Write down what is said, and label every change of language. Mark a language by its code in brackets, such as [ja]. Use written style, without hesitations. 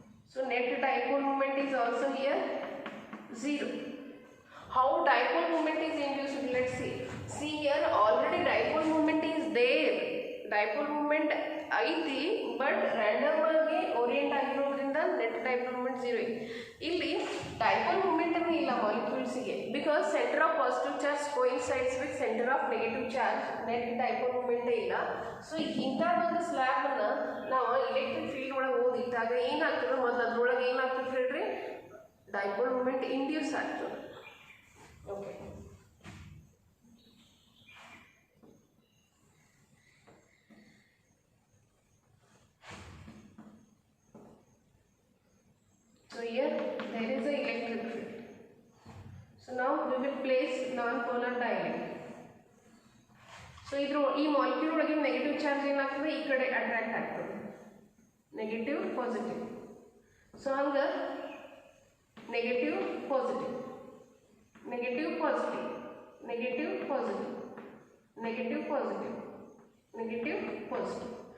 [en] So net dipole moment is also here 0. How dipole moment is induced? Let's see. See here already dipole moment is there. [kn] Dipole moment ಐತಿ, but random ಆಗಿ orient ಆಗಿರೋದ್ರಿಂದ net dipole moment 0 ಇದೆ. ಇಲ್ಲಿ dipole moment ಅನ್ನು ಇಲ್ಲ ಮಾಲಿಕ್ಯೂಲ್ಸ್ಗೆ, [en] because centre of positive charge coincides with centre of negative charge, [kn] net dipole ಮೂಮೆಂಟೇ ಇಲ್ಲ. So ಇಂಥ ಒಂದು ಸ್ಲ್ಯಾಬನ್ನು ನಾವು ಎಲೆಕ್ಟ್ರಿಕ್ ಫೀಲ್ಡ್ ಒಳಗೆ ಓದಿಟ್ಟಾಗ ಏನಾಗ್ತದೆ, ಮೊದಲು ಅದ್ರೊಳಗೆ ಏನಾಗ್ತದೆ ಹೇಳ್ರಿ, ಡೈಪೋಲ್ ಮೂಮೆಂಟ್ ಇಂಡ್ಯೂಸ್ ಆಗ್ತದೆ. [en] Okay, so here there is a electric field. So now we will place non-polar dielectric. [kn] So idru ee molecule ಒಳಗೆ ನೆಗೆಟಿವ್ ಚಾರ್ಜ್ ಏನಾಗ್ತದೆ, ಈ ಕಡೆ ಅಟ್ರಾಕ್ಟ್ ಆಗ್ತದೆ, ನೆಗೆಟಿವ್ ಪಾಸಿಟಿವ್. ಸೊ ಹಂಗ [en] Negative positive, negative positive, negative positive, negative positive, negative positive.